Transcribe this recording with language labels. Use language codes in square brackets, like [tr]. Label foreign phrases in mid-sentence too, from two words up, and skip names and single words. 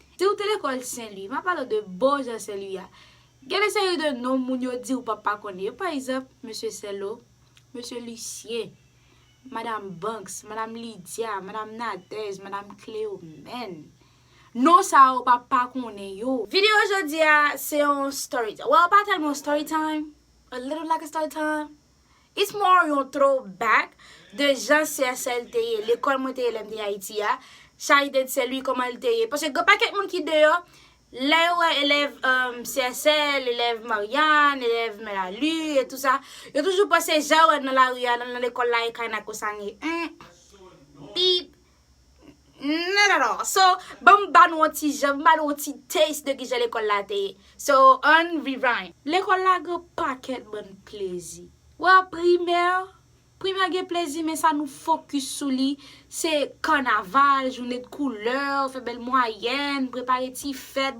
[ht] Si ou te lekòl Saint-Louis, m ap pale de bon jan Saint-Louis a. Gen de seri de non moun yo di ou pa pa konnen. Yo, pa egzanp, Mesye Selo, Mesye Lucien, Madame Banks, Madame Lydia, Madame Nadège, Madame Cléomène. Non sa ou pa pa konnen yo. Videyo jodi a, se yon [en] story time. [ht] Well, pa telman [en] story time. A little like a story time. It's more [ht] yon throwback de jan C S L te ye. Lekòl mwen te ye lèm te ye Ayiti a. Charité de Saint-Louis, kòman l te ye. Paske gen pakèt moun ki de yo, lè wè elèv, um, C S L, elèv Marianne, elèv Melalu, et tout sa. Yo toujou pase jan wè nan lari a, nan lekòl la, e kay nan konsa nye. Hmm. Pip. [en] Not at all. [ht] So, bon, ban nou an ti jan, ban nou an ti taste de ki jan lekòl la te ye. [en] So, on rewind. [ht] Lekòl la gen pakèt bon plezi. Wè, primè, primè gen plezi, men sa nou fokis sou li. Se kanaval, jounen de koulè, fè bèl mwayen, prepare ti fèt.